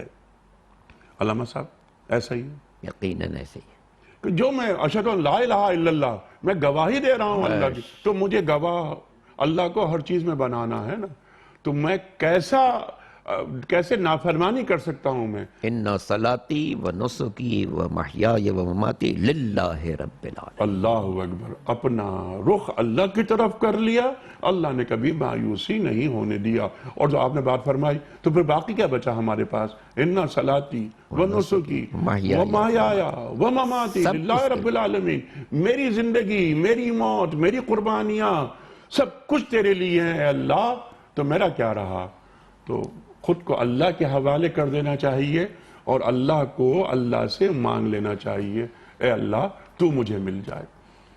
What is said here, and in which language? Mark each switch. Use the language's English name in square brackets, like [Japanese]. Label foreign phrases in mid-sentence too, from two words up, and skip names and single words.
[Urdu] علامہ صاحب ایسا ہی ہے؟ یقیناً ایسے ہی ہے کہ جو میں [Arabic] اشہد ان لا الہ الا اللہ، [Urdu] میں گواہی دے رہا ہوں اللہ کی، تو مجھے گواہ اللہ کو ہر چیز میں بنانا ہے نا، تو میں کیسے نافرمانی کر سکتا ہوں میں؟ [Arabic] ان صلاتی و نسکی و محیای و مماتی للہ رب العالمین۔ اللہ اکبر، [Urdu] اپنا رخ اللہ کی طرف کر لیا، اللہ نے کبھی مایوسی نہیں ہونے دیا۔ اور جو آپ نے بات فرمائی تو پھر باقی کیا بچا ہمارے پاس؟ [Arabic] ان صلاتی و نسکی و محیای و مماتی للہ رب العالمین، [Urdu] میری زندگی، میری موت، میری قربانیاں سب کچھ تیرے لیے ہیں اے اللہ، تو میرا کیا رہا؟ تو خود کو اللہ کے حوالے کر دینا چاہیے اور اللہ کو اللہ سے مانگ لینا چاہیے، اے اللہ تو مجھے مل جائے۔